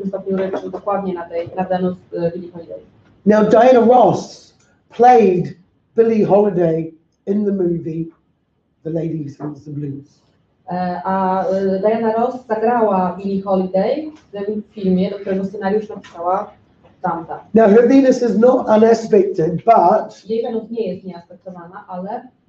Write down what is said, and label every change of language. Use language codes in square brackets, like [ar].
[pl] stopniu Ryb, czyli dokładnie na Wenus Billie Holiday. [en] Now Diana Ross played Billie Holiday in the movie The Lady Who Sings the Blues. [pl] A Diana Ross zagrała Billie Holiday w tym filmie, do którego scenariusz napisała tamta. [en] Now her Venus is not unaspected, but [pl] Jej Wenus nie jest nieaspektowana, ale